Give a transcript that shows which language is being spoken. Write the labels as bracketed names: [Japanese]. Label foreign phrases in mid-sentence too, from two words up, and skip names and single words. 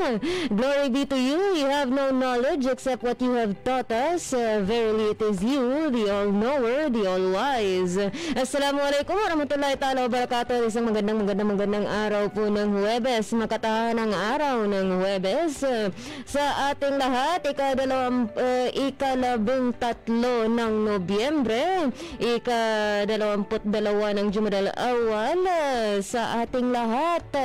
[English] Glory be to you. You have no knowledge except what you have taught us. Verily it is you, the all-knower, the all-wise. [Arabic] السلام عليكم ورحمة الله تعالى وبركاته. [Filipino] Isang magandang araw po ng Huwebes. Makatahanang araw ng Huwebes. Sa ating lahat, ika-13 ng Nobyembre, ika-22 ng Jumadal Awal, sa ating lahat.